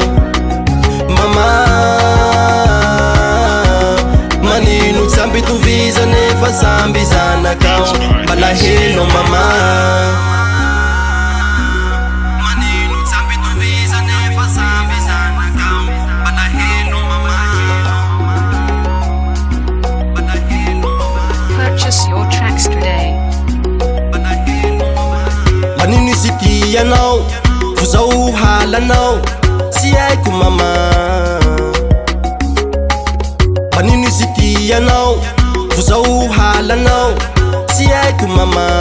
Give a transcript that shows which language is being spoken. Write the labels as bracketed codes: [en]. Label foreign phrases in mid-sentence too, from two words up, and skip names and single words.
[mg] Mama, manino tsy ampitoviza nefa samby zanakao. Malahelo mama, manino tsy ampitoviza nefa samby zanakao. Malahelo mama, malahelo mama. [en] Purchase your tracks today. [mg] Manino izy tianao, vo zao halanao, tsy haiko mama. Manino izy tianao, vo zao halanao, tsy haiko mama.